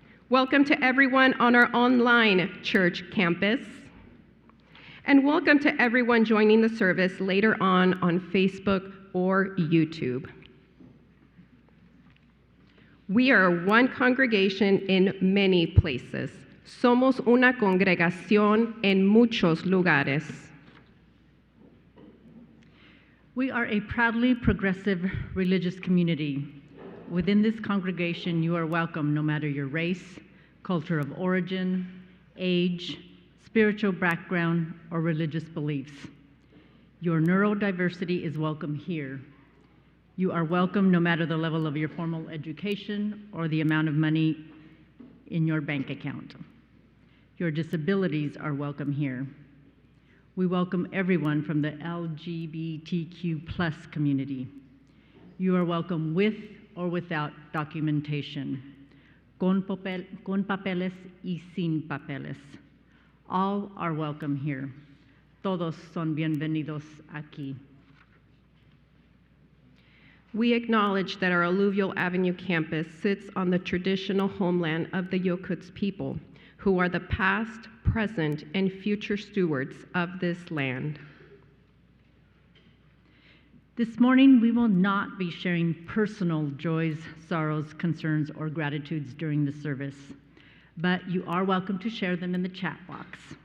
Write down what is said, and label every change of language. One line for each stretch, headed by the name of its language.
English: Welcome to everyone on our online church campus. And welcome to everyone joining the service later on Facebook or YouTube. We are one congregation in many places.
Spanish: Somos una congregación en muchos lugares.
English: We are a proudly progressive religious community. Within this congregation, you are welcome no matter your race, culture of origin, age, spiritual background, or religious beliefs. Your neurodiversity is welcome here. You are welcome no matter the level of your formal education or the amount of money in your bank account. Your disabilities are welcome here. We welcome everyone from the LGBTQ+ community. You are welcome with or without documentation,
Spanish: con papeles y sin papeles.
English: All are welcome here.
Spanish: Todos son bienvenidos aquí.
English: We acknowledge that our Alluvial Avenue campus sits on the traditional homeland of the Yokuts people, who are the past, present, and future stewards of this land. This morning, we will not be sharing personal joys, sorrows, concerns, or gratitudes during the service, but you are welcome to share them in the chat box.